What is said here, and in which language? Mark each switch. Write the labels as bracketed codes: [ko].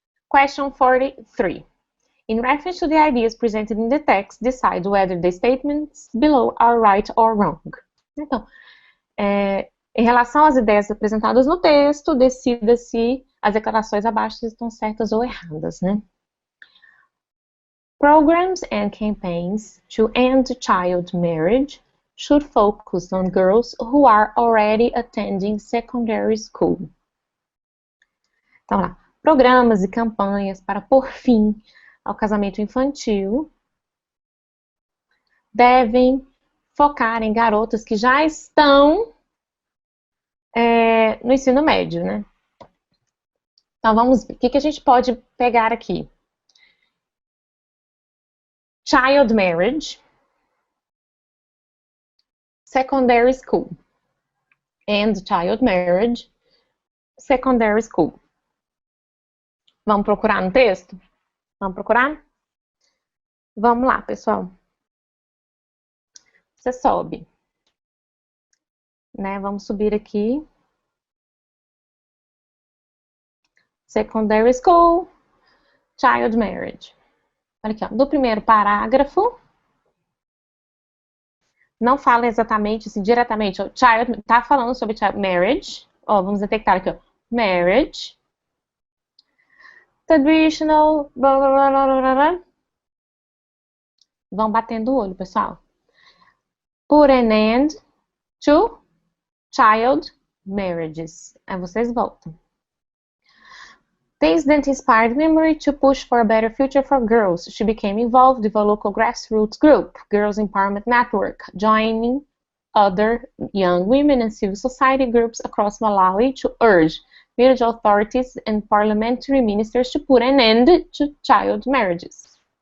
[en] Question 43. In reference to the ideas presented in the text, decide whether the statements below are right or wrong. [pt] Então, em relação às ideias apresentadas no texto, decida se as declarações abaixo estão certas ou erradas, né? [en] Programs and campaigns to end child marriage should focus on girls who are already attending secondary school. [pt] Então lá, programas e campanhas para pôr fim ao casamento infantil devem focar em garotas que já estão no ensino médio, né? Então vamos ver, o que a gente pode pegar aqui? [en] Child marriage, secondary school, and child marriage, secondary school. [pt] Vamos procurar no texto? Vamos procurar? Vamos lá, pessoal. Você sobe. Né? Vamos subir aqui. [en] Secondary school, child marriage. [pt] Olha aqui, ó, do primeiro parágrafo. Não fala exatamente, assim, diretamente. Ó, child, tá falando sobre child marriage. Ó, vamos detectar aqui, ó. Marriage. traditional... Blá, blá, blá, blá, blá, blá. Vão batendo o olho, pessoal. [en] Put an end to child marriages. [pt] Aí vocês voltam. [en] This then inspired Memory to push for a better future for girls. She became involved with a local grassroots group, Girls Empowerment Network, joining other young women and civil society groups across Malawi to urge village authorities and parliamentary ministers to put an end to child marriages.